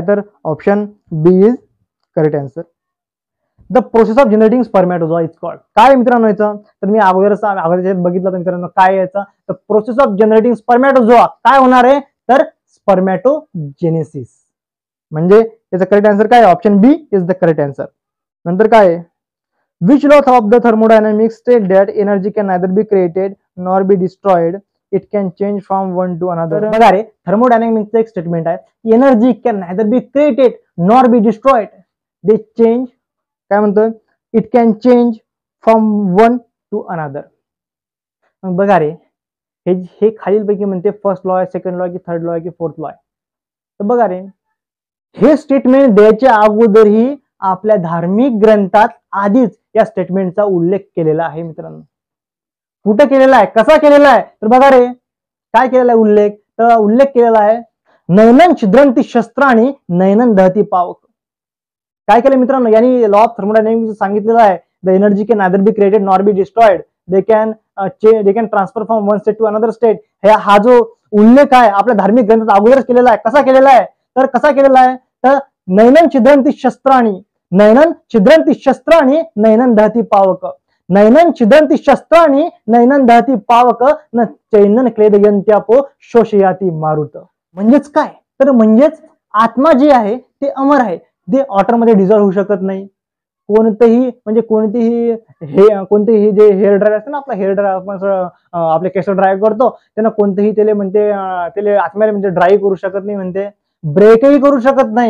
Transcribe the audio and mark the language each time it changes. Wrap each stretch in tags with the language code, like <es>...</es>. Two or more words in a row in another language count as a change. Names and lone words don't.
<en>तर option B is correct answer. The process of generating spermatozoa is called.</en> <mr>काय मित्रांनो याचं? तर मी अगोदर बघितलं तर मित्रांनो काय याचं? तर</mr> <en>process of generating spermatozoa</en> <mr>काय होणार आहे? तर स्पर्मॅटोजेनेसिस. म्हणजे याचा</mr> <en>correct answer काय? option B is the correct answer.</en> <mr>नंतर काय?</mr> <en>which law of the thermodynamics state that energy can neither be created nor be destroyed, it can change from one to another.</en> <mr>बघा रे, थर्मोडायनामिक्सचं एक स्टेटमेंट आहे,</mr> <en>energy can neither be created nor be destroyed, they change,</en> <mr>काय म्हणतोय,</mr> <en>it can change from one to another.</en> <mr>मग बघा रे, हे खालीलपैकी म्हणते</mr> <en>first law</en> <mr>आहे,</mr> <en>second law</en> <mr>आहे की</mr> <en>third law</en> <mr>आहे की</mr> <en>fourth law</en> <mr>आहे. तर बघा रे, हे स्टेटमेंट द्यायच्या अगोदरही आपल्या धार्मिक ग्रंथात आधीच या स्टेटमेंटचा उल्लेख केलेला आहे मित्रांनो. कुठे केलेला आहे, कसा केलेला आहे, तर बघा रे, काय केलेला आहे उल्लेख, तर उल्लेख केलेला आहे</mr> <sa>नैनन छिद्रंती शस्त्राणी नैनन दहती पावक.</sa> <mr>काय केलं मित्रांनो, यांनी</mr> <en>law of thermodynamics</en> <mr>सांगितलेलं आहे,</mr> <en>the energy can neither be created nor be destroyed, they can transfer from one state to another state.</en> <mr>हा जो उल्लेख आहे आपल्या धार्मिक ग्रंथात अगोदरच केलेला आहे. कसा केलेला आहे, तर कसा केलेला आहे, तर</mr> <sa>नैनन छिद्रंती शस्त्राणी, नैनन छिद्रंती शस्त्राणी नैनन दहती पावक, नैनन छिद्रंती शस्त्राणी नैनन दहती पावक न चैनन क्लेदयंत्यापो शोषयाती मारुत.</sa> <mr>म्हणजेच काय, तर म्हणजेच आत्मा जे आहे ते अमर आहे, ते वॉटरमध्ये डिझॉल्व्ह होऊ शकत नाही. कोणतेही जे</mr> <en>hair dryer</en> <mr>असते ना, आपला</mr> <en>hair dryer</en> <mr>आपण आपले केस ड्राय करतो, त्यांना कोणतेही त्याला म्हणते त्याला आत्म्याला म्हणजे ड्राय करू शकत नाही, म्हणते ब्रेकही करू शकत नाही.</mr>